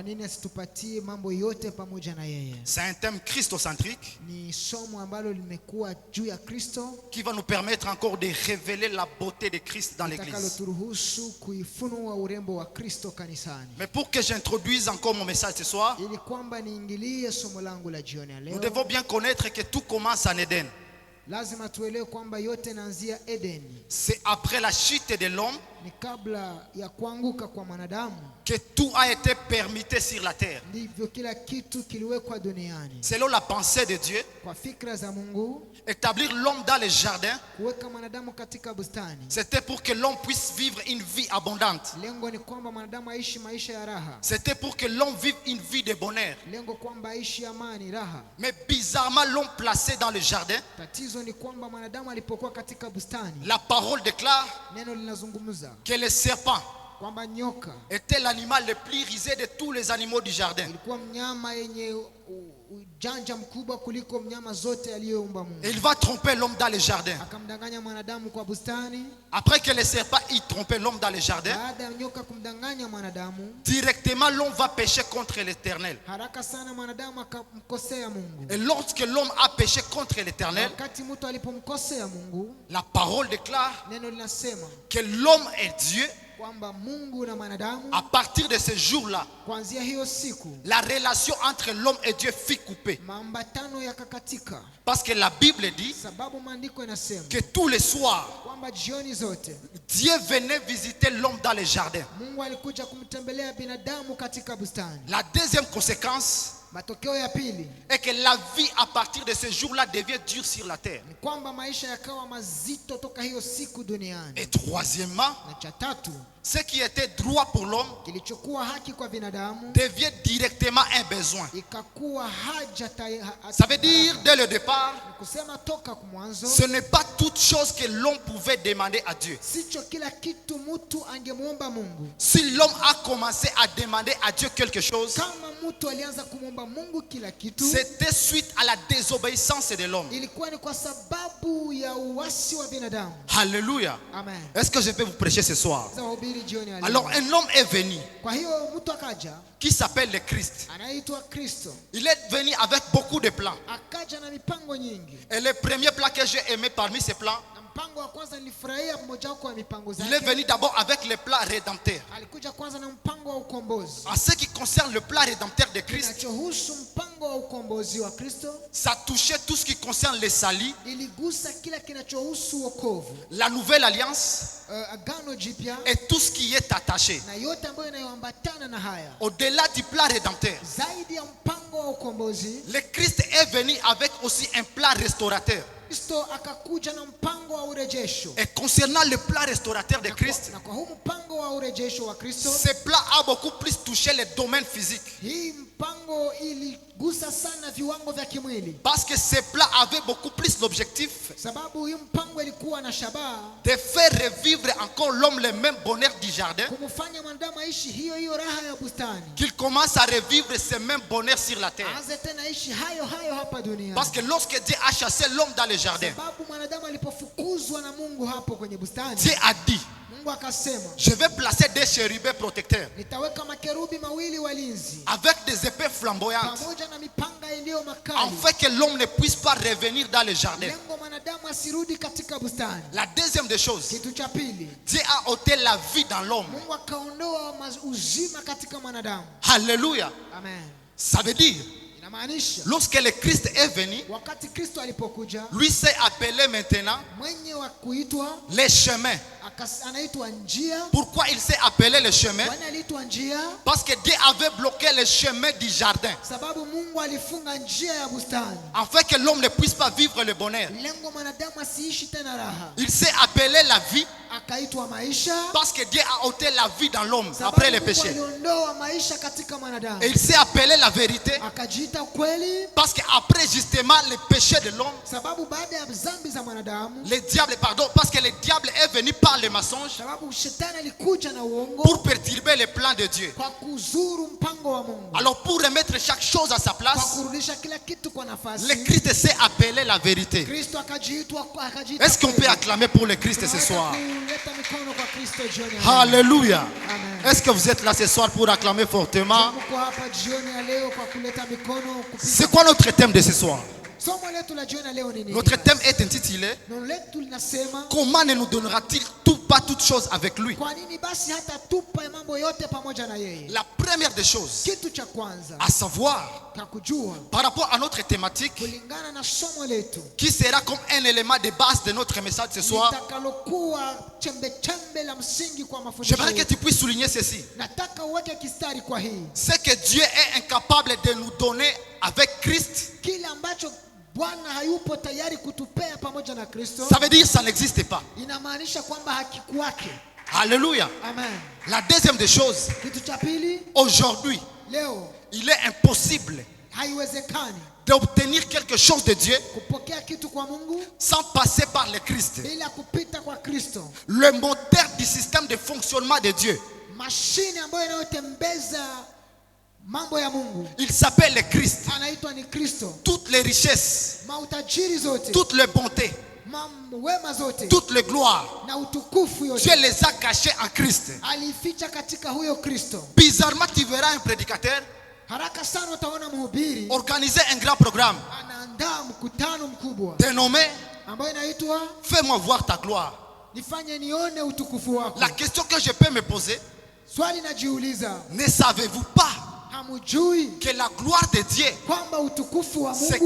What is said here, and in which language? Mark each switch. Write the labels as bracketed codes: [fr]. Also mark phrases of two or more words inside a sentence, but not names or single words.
[fr] C'est un thème christocentrique qui va nous permettre encore de révéler la beauté de Christ dans l'église. Mais pour que j'introduise encore mon message ce soir, nous devons bien connaître que tout commence en Éden. [sw] lazima tuelewe kwamba yote inaanzia Edeni. [fr] C'est après la chute de l'homme [sw] Ni kabla ya kuanguka kwa mwanadamu [fr] que tout a été permité sur la terre. [sw] ndivyo kila kitu kiliwekwa duniani. [fr] Selon la pensée de Dieu, [sw] Kwa fikra za Mungu, [fr] établir l'homme dans le jardin, [sw] kuweka mwanadamu katika bustani, [fr] c'était pour que l'homme puisse vivre une vie abondante. [sw] lengo ni kwamba mwanadamu aishi maisha ya raha. [fr] C'était pour que l'homme vive une vie de bonheur. [sw] Lengo kwamba aishi amani, raha. [fr] Mais bizarrement, l'homme placé dans le jardin, [sw] Tatizo ni kwamba mwanadamu alipokuwa katika bustani, [fr] la parole déclare [sw] neno linazungumza [fr] que le serpent [sw] kwamba nyoka [fr] était l'animal le plus risé de tous les animaux du jardin. [sw] ilikuwa mnyama yenye ujanja mkubwa kuliko mnyama zote aliyoumba Mungu. [fr] Et il va tromper l'homme dans le jardin. [sw] Akamdanganya mwanadamu kwa bustani. [fr] Après que le serpent ait trompé l'homme dans le jardin, [sw] Baada ya nyoka kumdanganya mwanadamu, [fr] directement l'homme va pécher contre l'Éternel. [sw] haraka sana mwanadamu akamkosea Mungu. [fr] Et lorsque l'homme a péché contre l'Éternel, [sw] Wakati mtu alipomkosea Mungu, [fr] la parole déclare [sw] neno linasema [fr] que l'homme et Dieu, [sw] kwamba Mungu na mwanadamu, [fr] à partir de ce jour-là, [sw] kuanzia hiyo siku [fr] la relation entre l'homme et Dieu fut coupée. [sw] maambatano yakakatika, [fr] Parce que la Bible dit [sw] sababu maandiko yanasema [fr] que tous les soirs, [sw] kwamba jioni zote [fr] Dieu venait visiter l'homme dans le jardin. [sw] Mungu alikuja kumtembelea binadamu katika bustani. [fr] La deuxième conséquence [sw] Matokeo ya pili [fr] est que la vie à partir de ce jour-là devient dure sur la terre. [sw] ni kwamba maisha yakawa mazito toka hiyo siku duniani. [fr] Et troisièmement, [sw] Na cha tatu, [fr] ce qui était droit pour l'homme [sw] kilichokuwa haki kwa binadamu [fr] devient directement un besoin. [sw] ikakuwa haja [fr] Ça veut dire, dès le départ, [sw] kusema toka mwanzo, [fr] ce n'est pas toute chose que l'homme pouvait demander à Dieu. [sw] sicho kila kitu mtu angemuomba Mungu. [fr] Si l'homme a commencé à demander à Dieu quelque chose, [sw] Kama mtu alianza kumwomba Mungu kila kitu, [fr] c'était suite à la désobéissance de l'homme. [sw] ilikuwa ni kwa sababu ya uasi wa binadamu. [fr] Alléluia. [sw] Amen. [fr] Est-ce que je peux vous prêcher ce soir? [sw] Sasa wahubiri jioni ya leo. [fr] Alors un homme est venu [sw] Kwa hiyo mtu akaja [fr] qui s'appelle le Christ. [sw] anaitwa Kristo, [fr] Il est venu avec beaucoup de plans. [sw] akaja na mipango nyingi. [fr] Et le premier plan que j'ai aimé parmi ces plans, [sw] Na mpango wa kwanza nilifurahia mmoja wako wa mipango [fr] il est [sw] zake. [fr] venu d'abord avec le plan rédempteur. [sw] Alikuja kwanza na mpango wa ukombozi. [fr] En ce qui concerne le plan rédempteur de Christ, [sw] Kinachohusu mpango wa ukombozi wa Kristo, [fr] ça touchait tout ce qui concerne les salis, [sw] iligusa kila kinachohusu wokovu, [fr] la nouvelle alliance [sw] agano jipya [fr] et tout ce qui est attaché. [sw] na yote ambayo inayoambatana na haya. [fr] Au-delà du plan rédempteur, [sw] Zaidi ya mpango wa ukombozi, [fr] le Christ est venu avec aussi un plan restaurateur. [sw] Kristo akakuja na mpango wa urejesho. [fr] Et concernant le plan restaurateur de Christ, [sw] Na kwa huu mpango wa urejesho wa Kristo, [fr] ce plan a beaucoup plus touché les domaines physiques. [sw] hii mpango iligusa sana viwango vya kimwili, [fr] Parce que ce plan avait beaucoup plus l'objectif [sw] sababu hii mpango ilikuwa na shabaha [fr] de faire revivre encore l'homme le même bonheur du jardin, [sw] kumfanya mwanadamu aishi hiyo hiyo raha ya bustani, [fr] qu'il commence à revivre ce même bonheur sur la terre. [sw] aanze tena aishi hayo hayo hapa duniani. [fr] Parce que lorsque Dieu a chassé l'homme dans le jardin, [sw] Sababu mwanadamu alipofukuzwa na Mungu hapo kwenye bustani, [fr] Dieu a dit, [sw] Mungu akasema, [fr] je vais placer des chérubins protecteurs [sw] nitaweka makerubi mawili walinzi [fr] avec des épées flamboyantes, [sw] pamoja na mipanga iliyo makali, [fr] afin que l'homme ne puisse pas revenir dans le jardin. [sw] lengo mwanadamu asirudi katika bustani. [fr] La deuxième des choses, [sw] Kitu cha pili, [fr] Dieu a ôté la vie dans l'homme. [sw] Mungu akaondoa uzima katika mwanadamu. [fr] Alléluia. [sw] Amen. [fr] Ça veut dire, [sw] Inamaanisha [fr] lorsque le Christ est venu, [sw] wakati Kristo alipokuja, [fr] lui s'est appelé maintenant [sw] mwenye wa kuitwa [fr] les chemins. [sw] anaitwa njia. [fr] Pourquoi il s'est appelé le chemin? [sw] Kwani aliitwa njia? [fr] Parce que Dieu avait bloqué le chemin du jardin, [sw] Sababu Mungu alifunga njia ya bustani, [fr] afin que l'homme ne puisse pas vivre le bonheur. [sw] lengo mwanadamu asiishi tena raha. [fr] Il s'est appelé la vie, [sw] Akaitwa maisha, [fr] parce que Dieu a ôté la vie dans l'homme [sw] sababu [fr] après le [sw] Mungu [fr] péché. [sw] aliondoa maisha katika mwanadamu. [fr] Et il s'est appelé la vérité, [sw] Akajiita kweli, [fr] parce qu'après justement le péché de l'homme, [sw] sababu baada ya dhambi za mwanadamu, [fr] le diable, pardon, parce que le diable est venu par le mensonge [sw] sababu shetani alikuja na uongo [fr] pour perturber les plans de Dieu. [sw] kwa kuzuru mpango wa Mungu, [fr] Alors pour remettre chaque chose à sa [sw] kwa [fr] place, [sw] kurudisha kila kitu kwa [fr] le [sw] nafasi. [fr] Christ s'est appelé la vérité. [sw] Kristo akajiita [fr] Est-ce qu'on peut acclamer pour le Christ ce soir? [sw] kuleta mikono kwa Kristo jioni ya leo. [fr] Alléluia. [sw] Amen. [fr] Est-ce que vous êtes là ce soir pour acclamer fortement? [sw] Mko hapa jioni ya leo kwa kuleta mikono [fr] C'est [sw] kupiga. [fr] quoi notre thème de ce soir? [sw] Somo letu la jioni ya leo ni nini? [fr] Notre thème est intitulé [sw] Neno letu linasema [fr] comment ne nous donnera-t-il tout pas toutes choses avec lui? [sw] Kwa nini basi hatatupa mambo yote pamoja na yeye? [fr] La première des choses [sw] Kitu cha kwanza [fr] à savoir [sw] kakujua [fr] par rapport à notre thématique [sw] kulingana na somo letu [fr] qui sera comme un élément de base de notre message ce soir, [sw] litakalokuwa chembe chembe la msingi kwa mafundisho [fr] j'aimerais que [sw] yetu. [fr] tu puisses souligner ceci. [sw] Nataka uweke kistari kwa hii. [fr] C'est que Dieu est incapable de nous donner avec Christ. [sw] Kile ambacho Bwana hayupo tayari kutupea pamoja na Kristo, [fr] Ça veut dire que ça n'existe pas. [sw] inamaanisha kwamba hakikuwake. [fr] Alléluia. [sw] Amen. [fr] La deuxième des choses, [sw] Kitu cha pili, [fr] aujourd'hui, [sw] leo [fr] il est impossible [sw] haiwezekani [fr] d'obtenir quelque chose de Dieu [sw] kupokea kitu kwa Mungu [fr] sans passer par le Christ. [sw] bila kupita kwa Kristo. [fr] Le moteur du système de fonctionnement de Dieu, [sw] Mashine ambayo inayotembeza mambo ya Mungu [fr] il s'appelle le Christ. [sw] anaitwa ni Kristo. [fr] Toutes les richesses, [sw] Mautajiri zote, [fr] toutes les bontés, [sw] wema zote [fr] toutes les gloires, [sw] na utukufu yote [fr] Dieu les a cachées en Christ. [sw] alificha katika huyo Kristo. [fr] Bizarrement, tu verras un prédicateur [sw] Haraka sana utaona mhubiri [fr] organiser un grand programme [sw] anaandaa mkutano mkubwa [fr] dénommé [sw] ambayo inaitwa [fr] Fais-moi voir ta gloire. [sw] nifanye nione utukufu wako. [fr] La question que je peux me poser, [sw] Swali najiuliza, [fr] ne savez-vous pas [sw] hamujui [fr] que la gloire de Dieu [sw] kwamba utukufu wa [fr] se